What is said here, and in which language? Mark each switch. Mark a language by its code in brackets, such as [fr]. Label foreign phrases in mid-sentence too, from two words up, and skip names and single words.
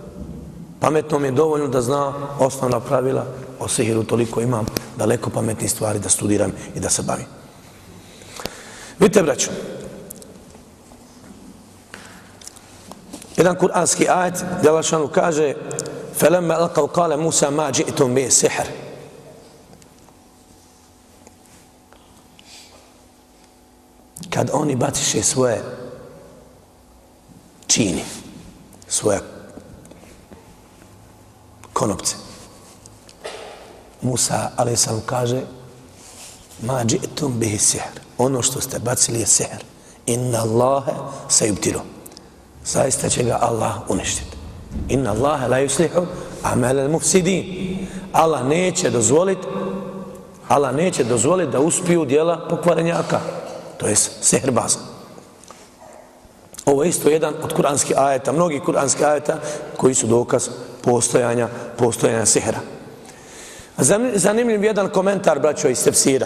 [bs] Pametnom je dovoljno da zna osnovna pravila o sihiru, toliko imam daleko pametnih stvari da studiram i da se bavim. Vidite, braćo, jedan kuranski ajet gdje Allah šanu kaže: [ar] فَلَمَّا أَلْقَوْا قَالَ مُوسَى مَا جِئْتُمْ بِهِ سِحْرٌ. [bs] Kad oni baciše svoje čini, svoje konopce, Musa alejhisselam kaže: [ar] ما جئتم به السحر, [bs] ono što ste bacili je sihr, [ar] إن الله سيبطل, [bs] zaista će ga Allah uništiti. [ar] إن الله لا يصلح عمل المفسدين, [bs] Allah neće dozvoliti da uspiju djela pokvarenjaka, to je sihirbaza. Ovo je isto jedan od kuranskih ajeta, mnogih kuranskih ajeta koji su dokaz postojanja sihira. Zanimljiv jedan komentar, braćo, iz tefsira.